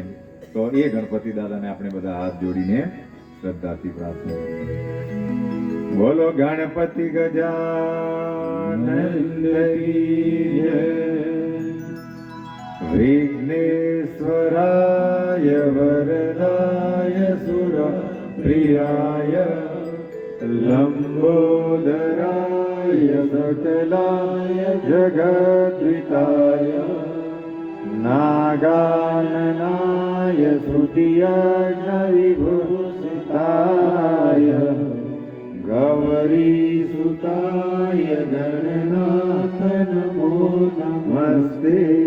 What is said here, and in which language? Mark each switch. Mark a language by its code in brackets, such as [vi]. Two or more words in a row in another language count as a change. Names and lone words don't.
[gu] તો એ ગણપતિ દાદાને આપણે બધા હાથ જોડીને શ્રદ્ધાથી પ્રાર્થના કરીએ. બોલો ગણપતિ [hi] गजानन की जय, [sa] વિઘ્નેશ્વરાય वरदाय सुरप्रियाय लम्बोदराय सकलाय जगद्विताय नागाननाय श्रुतियज्ञविभूषिताय गौरीसुताय गणनाथ नमो नमस्ते।